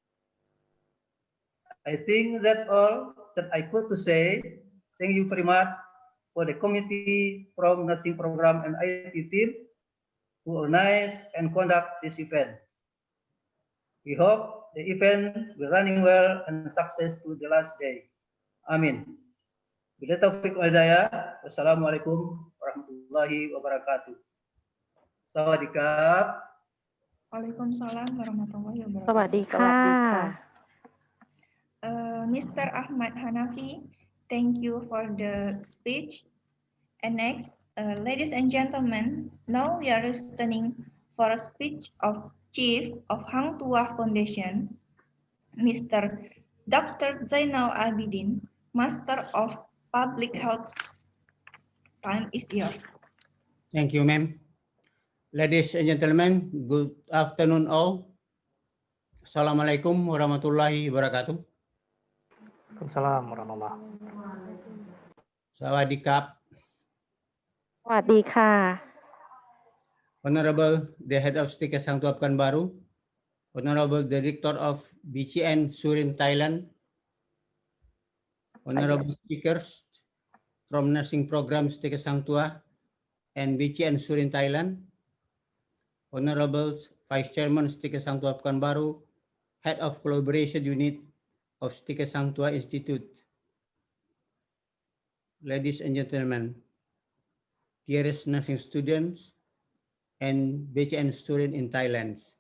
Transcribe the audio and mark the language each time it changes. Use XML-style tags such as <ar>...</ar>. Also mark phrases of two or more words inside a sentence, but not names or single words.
<en>I think that all that I could to say. Thank you very much for the committee from nursing program and IT team who organize and conduct this event. We hope the event will running well and success to the last day. Amin.</en> <ar>بالتوفيق والهداية والسلام عليكم ورحمة الله وبركاته.</ar> <th>Sawadikap.</th> <ar>وعليكم السلام ورحمة الله</ar> <th>สวัสดี</th> <ar>wabarakatuh.</ar> <th>ค่ะ</th> <en>Mr. Ahmad Hanafi, thank you for the speech. And next, ladies and gentlemen, now we are listening for a speech of Chief of Hang Tuah Foundation, Mr. Dr. Zainal Abidin, Master of Public Health. Time is yours. Thank you, ma'am. Ladies and gentlemen, good afternoon all.</en> <ar>السلام عليكم ورحمة الله وبركاته. وعليكم السلام ورحمة الله.</ar> <th>Sawadikap. สวัสดีค่ะ</th> <en>Honorable the Head of STIKes Hang Tuah Pekanbaru, Honorable Director of BCN Surin, Thailand, Honorable speakers from Nursing Program STIKes Hang Tuah and BCN Surin, Thailand, Honorable Vice Chairman STIKes Hang Tuah Pekanbaru, Head of Collaboration Unit of STIKes Hang Tuah Institute, ladies and gentlemen, dearest nursing students and BCN Surin in Thailand.</en>